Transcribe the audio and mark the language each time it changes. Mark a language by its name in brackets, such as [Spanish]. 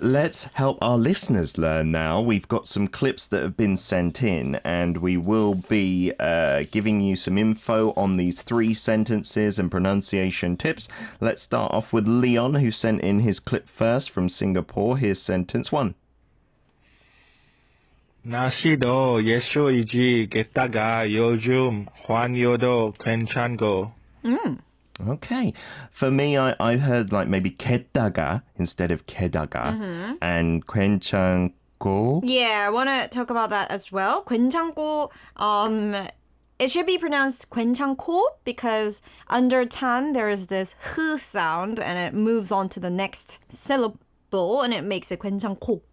[English] Let's help our listeners learn now. We've got some clips that have been sent in, and we will be giving you some info on these 3 sentences and pronunciation tips. Let's start off with Leon, who sent in his clip first from Singapore. Here's sentence 1. [Korean] 날씨도 예술이지 게다가 요즘 환율도 괜찮고. [English] Okay. For me, I heard like maybe 게다가 instead of 게다가 and 괜찮고. Yeah, I want to talk about that as well. 괜찮고, it should be pronounced 괜찮고 because under tan there is this h sound and it moves on to the next syllable and it makes it 괜찮고.